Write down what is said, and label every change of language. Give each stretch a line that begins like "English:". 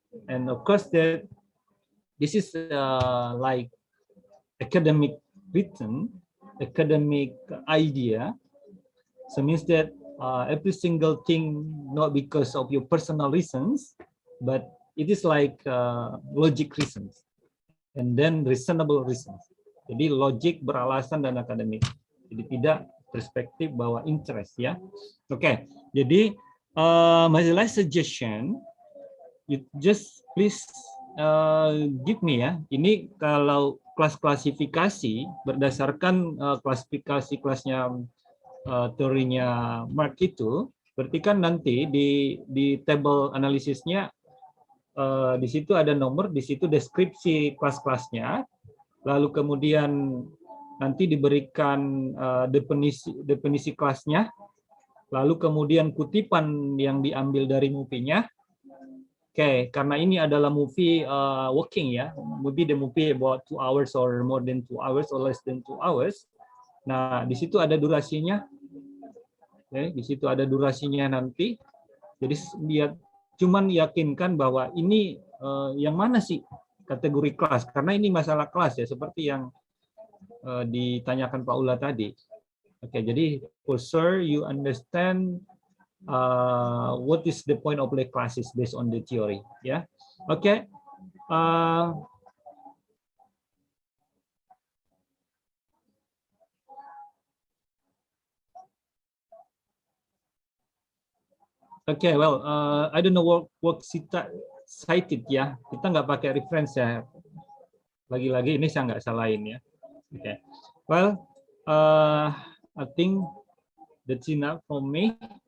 English: And of course, that this is like academic written, academic idea. So means that every single thing not because of your personal reasons, but it is like logic reasons, and then reasonable reasons.
Indonesian: Jadi logik, beralasan, dan akademik. Jadi tidak perspektif bahwa interest ya.
English: Oke, jadi my last suggestion, you just please give me ya.
Indonesian: Ini kalau kelas klasifikasi berdasarkan klasifikasi kelasnya teorinya Marx itu, berarti kan nanti di table analisisnya di situ ada nomor, di situ deskripsi kelas-kelasnya, lalu kemudian nanti diberikan definisi kelasnya, lalu kemudian kutipan yang diambil dari movie-nya.
English: Oke,
Indonesian: karena ini adalah
English: movie working ya, maybe the movie about 2 hours or more than 2 hours or less than 2 hours.
Indonesian: Nah, di situ ada durasinya. Oke, di situ ada durasinya nanti. Jadi dia cuman yakinkan bahwa ini yang mana sih kategori kelas, karena ini masalah kelas ya, seperti yang ditanyakan Pak Ula tadi.
English: Oke, jadi for sure you understand what is the point of the classes based on the theory, ya. Oke. Okay, well, I don't know what cited ya.
Indonesian: Kita nggak pakai reference ya. Lagi-lagi ini saya nggak salahin ya.
English: Okay. Well, I think that's enough from me.